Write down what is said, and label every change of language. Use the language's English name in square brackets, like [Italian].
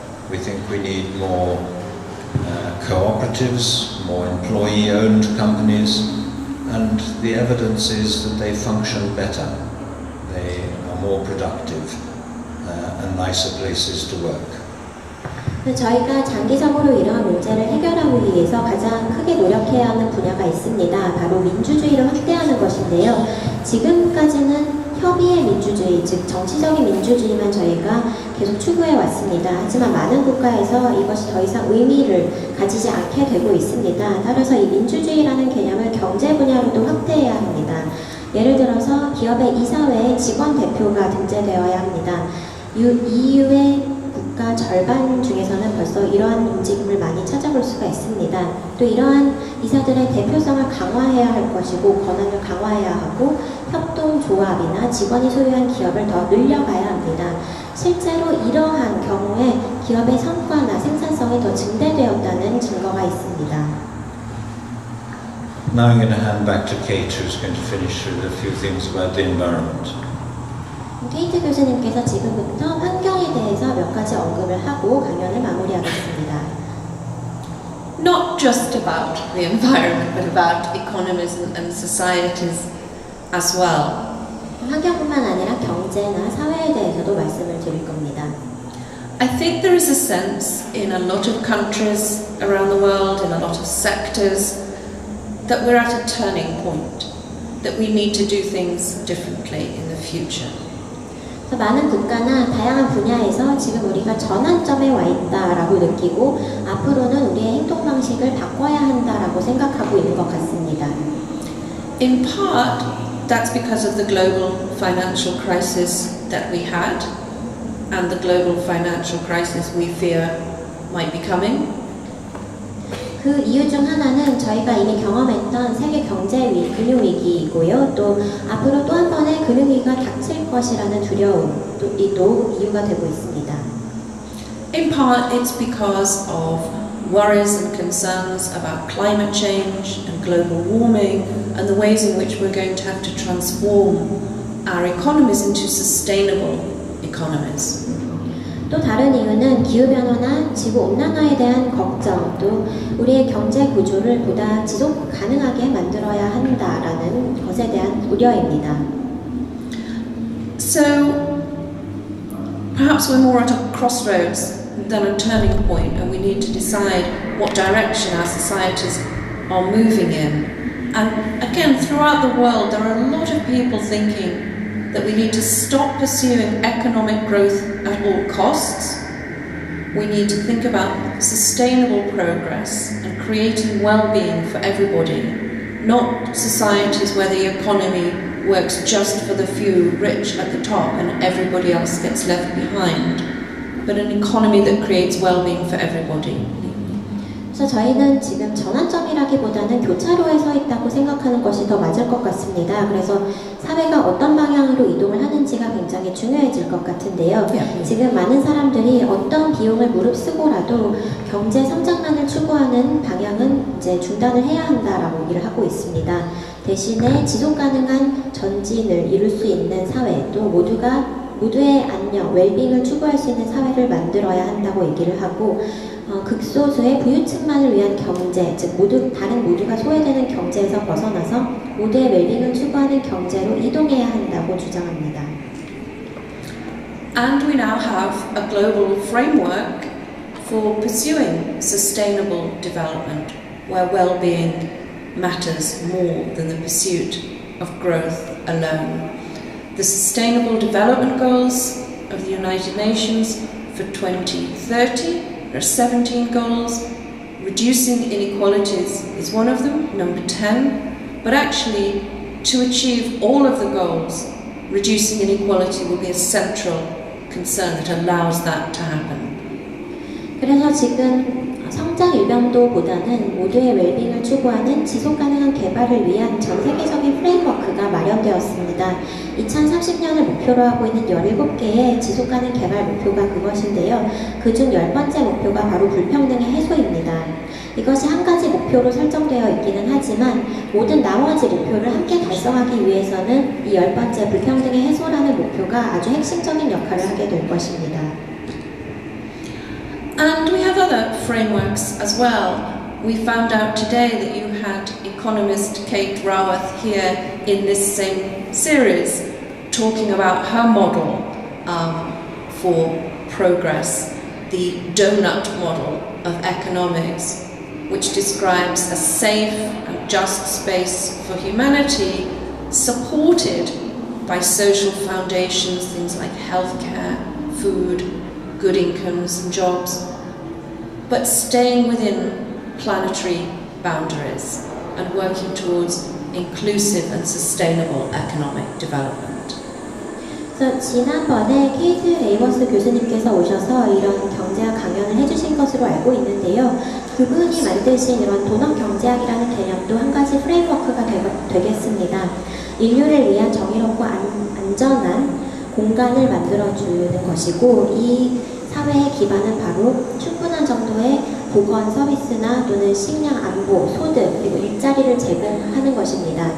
[English] We think we need more cooperatives, more employee-owned companies, and the evidence is that they function better. They are more productive and nicer places to work. [Korean] 저희가 장기적으로 이러한 문제를 해결하기 위해서 가장 크게 노력해야 하는 분야가 있습니다. 바로 민주주의를 확대하는 것인데요. 지금까지는 협의의 민주주의, 즉 정치적인 민주주의만 저희가 계속 추구해 왔습니다. 하지만 많은 국가에서 이것이 더 이상 의미를 가지지 않게 되고 있습니다. 따라서 이 민주주의라는 개념을 경제 분야로도 확대해야 합니다. 예를 들어서 기업의 이사회에 직원 대표가 등재되어야 합니다. EU의 국가 절반 중에서는 벌써 이러한 움직임을 많이 찾아볼 수가 있습니다. 또 이러한 이사들의 대표성을 강화해야 할 것이고 권한을 강화해야 하고 협동조합이나 직원이 소유한 기업을 더 늘려가야 합니다. 실제로 이러한 경우에 기업의 성과나 생산성이 더 증대되었다는 증거가 있습니다. [English] Now I'm going to hand back to Kate, who's going to finish with a few things about the environment. [Korean] 케이트 교수님께서 지금부터 환경에 대해서 몇 가지 언급을 하고 강연을 마무리하겠습니다. [English] Not just about the environment, but about economies and societies as well. [Korean] 환경뿐만 아니라 경제나 사회에 대해서도 말씀을 드릴 겁니다. [English] I think there is a sense in a lot of countries around the world, in a lot of sectors, that we're at a turning point, that we need to do things differently in the future. [Korean] 많은 국가나 다양한 분야에서 지금 우리가 전환점에 와 있다라고 느끼고 앞으로는 우리의 행동 방식을 바꿔야 한다라고 생각하고 있는 것 같습니다. [English] In part, that's because of the global financial crisis that we had and the global financial crisis we fear might be coming. [Korean] 그 이유 중 하나는 저희가 이미 경험했던 세계 경제 금융위기이고요. 또 앞으로 또 한 번의 금융위기가 닥칠 것이라는 두려움도 이유가 되고 있습니다. [English] In part, it's because of worries and concerns about climate change and global warming and the ways in which we're going to have to transform our economies into sustainable economies. [Korean] 또 다른 이유는 기후변화나 지구온난화에 대한 걱정, 또 우리의 경제 구조를 보다 지속 가능하게 만들어야 한다라는 것에 대한 우려입니다. [English] So, perhaps we're more at a crossroads than a turning point, and we need to decide what direction our societies are moving in. And again, throughout the world, there are a lot of people thinking that we need to stop pursuing economic growth at all costs. We need to think about sustainable progress and creating well-being for everybody, not societies where the economy works just for the few rich at the top and everybody else gets left behind, but an economy that creates well-being for everybody. [Korean] 그래서 저희는 지금 전환점이라기보다는 교차로에 서 있다고 생각하는 것이 더 맞을 것 같습니다. 그래서 사회가 어떤 방향으로 이동을 하는지가 굉장히 중요해질 것 같은데요. 지금 많은 사람들이 어떤 비용을 무릅쓰고라도 경제 성장만을 추구하는 방향은 이제 중단을 해야 한다라고 얘기를 하고 있습니다. 대신에 지속 가능한 전진을 이룰 수 있는 사회, 또 모두의 안녕, 웰빙을 추구할 수 있는 사회를 만들어야 한다고 얘기를 하고 극소수의 부유층만을 위한 경제, 즉 다른 모두가 소외되는 경제에서 벗어나서 모두의 웰빙을 추구하는 경제로 이동해야 한다고 주장합니다. [English] And we now have a global framework for pursuing sustainable development, where well-being matters more than the pursuit of growth alone. The Sustainable Development Goals of the United Nations for 2030. There are 17 goals. Reducing inequalities is one of them, number 10. But actually, to achieve all of the goals, reducing inequality will be a central concern that allows that to happen. [Korean] 그래서 지금 성장 일변도보다는 모두의 웰빙을 추구하는 지속가능한 개발을 위한 전 세계적인 프레임워크가 마련되었습니다. 2030년을 목표로 하고 있는 17개의 지속가능 개발 목표가 그것인데요. 그중 10번째 목표가 바로 불평등의 해소입니다. 이것이 한 가지 목표로 설정되어 있기는 하지만 모든 나머지 목표를 함께 달성하기 위해서는 이 10번째 불평등의 해소라는 목표가 아주 핵심적인 역할을 하게 될 것입니다. [English] And we have other frameworks as well. We found out today that you had economist Kate Raworth here in this same series talking about her model for progress. the donut model of economics, which describes a safe and just space for humanity, supported by social foundations, things like healthcare, food, good incomes and jobs, but staying within planetary boundaries and working towards inclusive and sustainable economic development. [Korean] 그래서 지난번에 케이트 레이버스 교수님께서 오셔서 이런 경제학 강연을 해주신 것으로 알고 있는데요. 그분이 만드신 이런 도넛 경제학이라는 개념도 한 가지 프레임워크가 되겠습니다. 인류를 위한 정의롭고 안전한 공간을 만들어주는 것이고, 이 사회의 기반은 바로 충분한 정도의 보건 서비스나 또는 식량 안보, 소득, 그리고 일자리를 제공하는 것입니다.